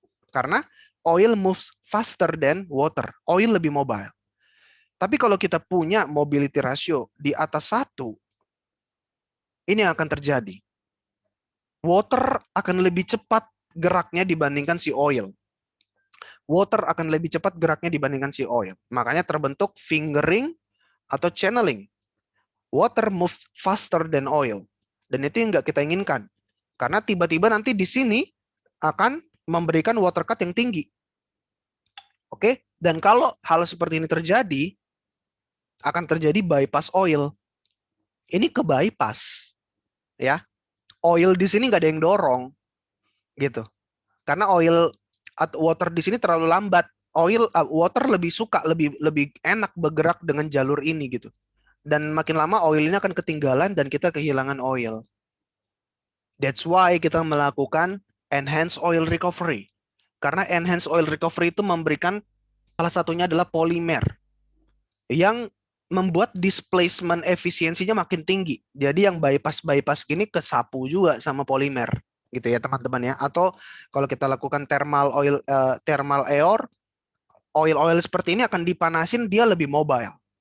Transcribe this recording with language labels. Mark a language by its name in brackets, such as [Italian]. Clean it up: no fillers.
[Indonesian] Karena [English] oil moves faster than water. [Indonesian] Oil lebih mobile. Tapi kalau kita punya mobility ratio di atas 1, ini yang akan terjadi. Water akan lebih cepat geraknya dibandingkan si oil. Water akan lebih cepat geraknya dibandingkan si oil. Makanya terbentuk fingering atau channeling. [English] Water moves faster than oil. [Indonesian] Dan itu yang nggak kita inginkan. Karena tiba-tiba nanti di sini akan memberikan water cut yang tinggi. Oke? Dan kalau hal seperti ini terjadi, akan terjadi bypass oil. Ini ke bypass. Ya. Oil di sini nggak ada yang dorong. Gitu. Karena oil atau water di sini terlalu lambat. Water lebih suka, lebih enak bergerak dengan jalur ini gitu. Dan makin lama oil ini akan ketinggalan dan kita kehilangan oil. [English] That's why [Indonesian] kita melakukan enhanced oil recovery. Karena enhanced oil recovery itu memberikan salah satunya adalah polimer yang membuat displacement efisiensinya makin tinggi. Jadi yang bypass gini kesapu juga sama polimer, gitu ya teman-teman ya. Atau kalau kita lakukan thermal air, oil seperti ini akan dipanasin, dia lebih mobile.